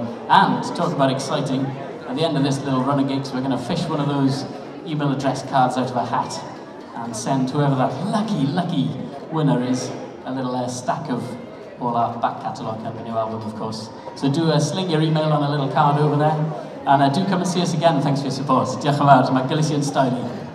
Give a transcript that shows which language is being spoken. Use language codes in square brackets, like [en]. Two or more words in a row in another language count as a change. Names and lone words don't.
[en] And to talk about exciting, at the end of this little run of gigs, we're going to fish one of those email address cards out of a hat and send whoever that lucky winner is a little stack of all our back catalogue and the new album, of course. So do sling your email on a little card over there, and do come and see us again. Thanks for your support. [cy] Diolch yn fawr, mae [en] Galician style.